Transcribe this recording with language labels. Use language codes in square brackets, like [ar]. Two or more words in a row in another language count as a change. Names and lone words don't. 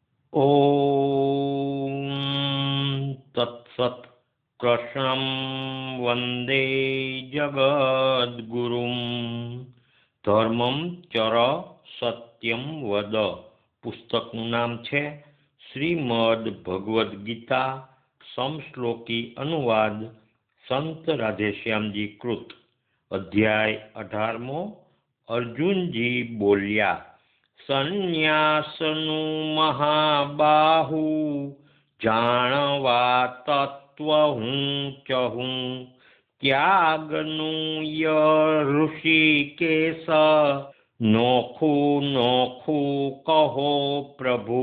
[sa] ॐ तत्सत्। कृष्णं वन्दे जगद्गुरुं धर्मं चर સત્યમ વદ. [gu] પુસ્તકનું નામ છે શ્રીમદ ભગવદ્ ગીતા સમશ્લોકી અનુવાદ સંત રાધેશ્યામજી કૃત. અધ્યાય 18મો. અર્જુનજી બોલ્યા, સંન્યાસનું મહાબાહુ જાણવા તત્વ હું ચહું, ત્યાગનું ય ઋષિકેશ નોખું નોખું કહો પ્રભુ.